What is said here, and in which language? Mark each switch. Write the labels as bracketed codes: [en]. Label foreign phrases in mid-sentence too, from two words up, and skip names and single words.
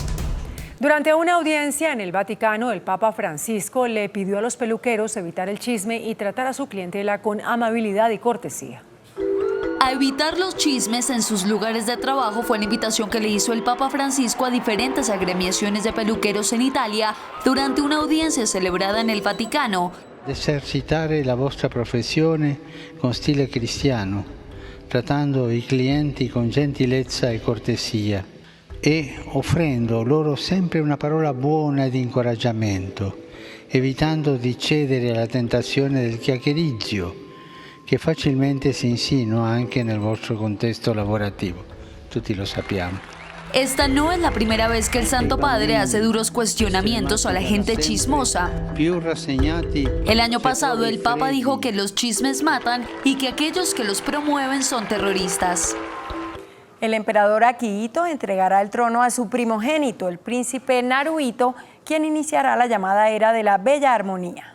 [es] Durante una audiencia en el Vaticano, el Papa Francisco le pidió a los peluqueros evitar el chisme y tratar a su clientela con amabilidad y cortesía. A evitar los chismes en sus lugares de trabajo fue la invitación que le hizo el Papa Francisco a diferentes agremiaciones de peluqueros en Italia durante una audiencia celebrada en el Vaticano. [it] Esercitare la vostra professione con stile cristiano, trattando i clienti con gentilezza e cortesia e offrendo loro sempre una parola buona e di incoraggiamento, evitando di cedere alla tentazione del chiacchiericcio che facilmente si insinua anche nel vostro contesto lavorativo. Tutti lo sappiamo. [es] Esta no es la primera vez que el Santo Padre hace duros cuestionamientos a la gente chismosa. El año pasado el Papa dijo que los chismes matan y que aquellos que los promueven son terroristas. El emperador Akihito entregará el trono a su primogénito, el príncipe Naruhito, quien iniciará la llamada era de la Bella Armonía.